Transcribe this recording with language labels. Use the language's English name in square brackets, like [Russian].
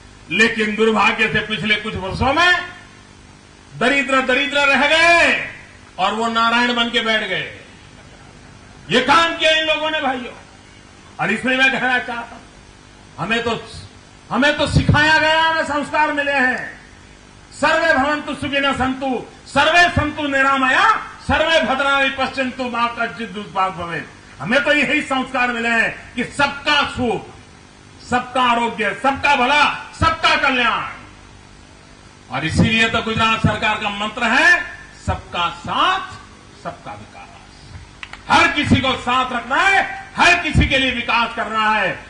[Hindi] लेकिन दुर्भाग्य से पिछले कुछ वर्षों में दरिद्र दरिद्र रह गए और वो नारायण बन के बैठ गए। ये काम किया इन लोगों ने भाइयों। और इसलिए मैं कहना चाहता हूं, हमें तो सिखाया गया, हमें संस्कार मिले हैं। [Sanskrit] सर्वे भवन्तु सुखिनः सन्तु, सर्वे सन्तु निरामया, सर्वे भद्राणि पश्यन्तु मा कश्चित् दुष्भाग् भवेत्। [Hindi] हमें तो यही संस्कार मिले हैं कि सबका सुख, सबका आरोग्य, सबका भला, सबका कल्याण। और इसीलिए तो गुजरात सरकार का मंत्र है, सबका साथ सबका विकास। हर किसी को साथ रखना है, हर किसी के लिए विकास करना है।